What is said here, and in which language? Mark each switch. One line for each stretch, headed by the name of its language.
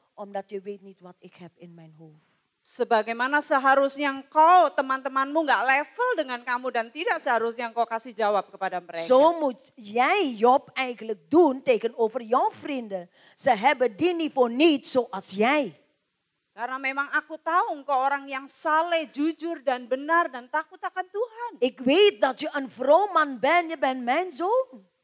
Dutch: Omdat je weet niet wat ik heb in mijn hoofd.
Indonesian: Sebagaimana seharusnya engkau, teman-temanmu nggak level dengan kamu dan tidak seharusnya engkau kasih jawab kepada mereka.
Dutch: Zo moet jij Job eigenlijk doen tegenover jouw vrienden. Ze hebben die niveau niet zoals jij.
Indonesian: Karena memang aku tahu engkau orang yang saleh, jujur dan benar dan takut akan Tuhan.
Dutch: Ik weet dat je een vroom man bent, je bent mijn zoon.